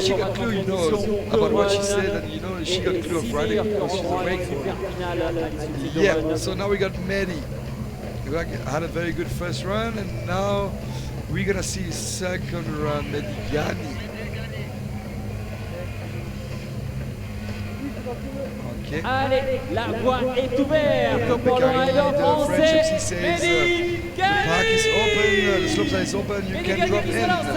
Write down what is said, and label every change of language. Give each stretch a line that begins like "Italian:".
English: she got clue, you know, about what she said, and you know, she got clue of riding because she's a wakeboard. Yeah, so now we got Mehdi. He had a very good first run, and now we're gonna see his second run, Medigani. Okay.
French: Allez, la voie est ouverte pour le rider français.
English: The park is open, the slopestyle is open, you can drop in.